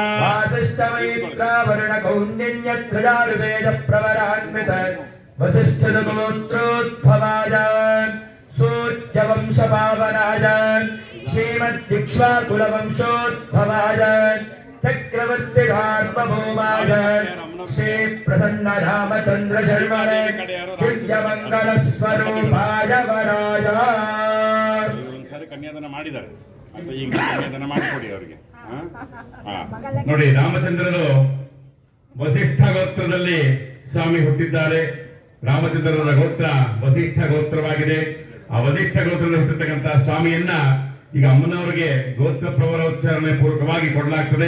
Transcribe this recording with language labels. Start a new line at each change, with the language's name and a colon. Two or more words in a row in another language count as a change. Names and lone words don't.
Sanskrit: वसिष्ठमैत्रावरणगौण्डिन्यत्रजारुवेदप्रवरान्वित वसिष्ठगोत्रोद्भवाय सूर्यवंशपावनाय श्रीमद्दिक्ष्वाकुलवंशोद्भवाय चक्रवर्ति सार्वभौमाय श्री प्रसन्न रामचंद्र शर्मणे दिव्यमंगल स्वरूपाय वराय
Kannada: ಕನ್ಯಾದಾನ ಮಾಡಿದ್ದಾರೆ. ಈಗ ಕನ್ಯಾದಾನ ಮಾಡಿಕೊಡಿ ಅವರಿಗೆ. ನೋಡಿ, ರಾಮಚಂದ್ರರು ವಸಿಷ್ಠ ಗೋತ್ರದಲ್ಲಿ ಸ್ವಾಮಿ ಹುಟ್ಟಿದ್ದಾರೆ. ರಾಮಚಂದ್ರರ ಗೋತ್ರ ವಸಿಷ್ಠ ಗೋತ್ರವಾಗಿದೆ. ಆ ವಸಿಷ್ಠ ಗೋತ್ರದಲ್ಲಿ ಹುಟ್ಟಿರ್ತಕ್ಕಂತಹ ಸ್ವಾಮಿಯನ್ನ ಈಗ ಅಮ್ಮನವರಿಗೆ ಗೋತ್ರ ಪ್ರವರ ಉಚ್ಚಾರಣೆ ಪೂರ್ವಕವಾಗಿ ಕೊಡಲಾಗ್ತದೆ.